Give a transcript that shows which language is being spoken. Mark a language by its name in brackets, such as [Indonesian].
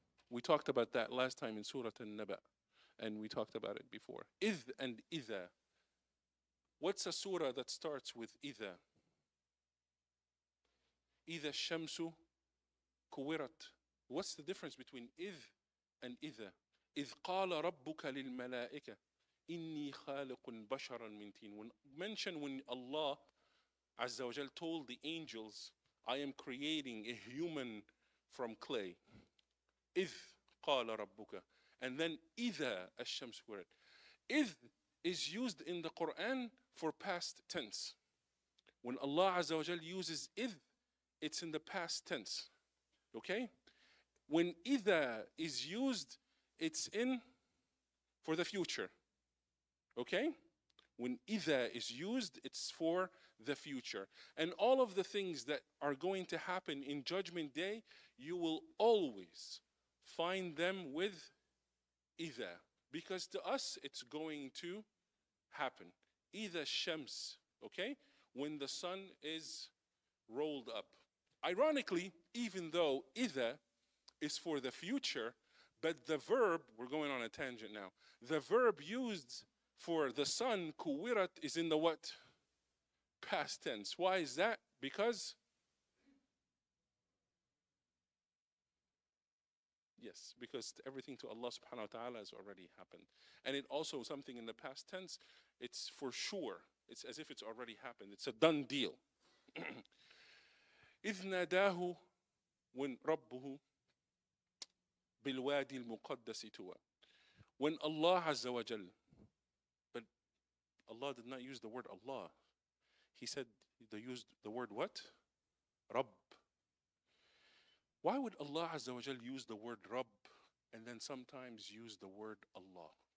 [English] We talked about that last time in Surah An-Naba, and we talked about it before. [Arabic] إذ and إذا. [English] What's a surah that starts with إذا? [Arabic] إذا الشمس كورت. [English] What's the difference between إذ and إذا? [Arabic] إذ قال ربك للملائكة إني خالق بشرا من طين. [English] When Allah Azza wa Jal told the angels, I am creating a human from clay. [Arabic] إذ قال ربك. [English] And then [Arabic] إذا الشمس كورت. [English] إذ is used in the Quran for past tense. When Allah Azza wa Jal uses إذ, it's in the past tense. Okay? When إذا is used, it's in for the future. Okay? When إذا is used, it's for the future. And all of the things that are going to happen in Judgment Day, you will always find them with إذا. Because to us, it's going to happen. [Arabic] إذا الشمس, okay? [English] When the sun is rolled up. Ironically, even though إذا is for the future, but the verb, we're going on a tangent now, the verb used for the sun, kuwirat, is in the what? Past tense. Why is that? Because, yes, because everything to Allah subhanahu wa ta'ala has already happened. And it also, something in the past tense, it's for sure. It's as if it's already happened. It's a done deal. [Arabic] إذ ناداه [English] when [Arabic] ربه بالوادي المقدس طوى. [English] When Allah Azza wa Jal, but Allah did not use the word Allah. He said, they used the word what? Rabb. Why would Allah Azza wa Jal use the word Rabb and then sometimes use the word Allah?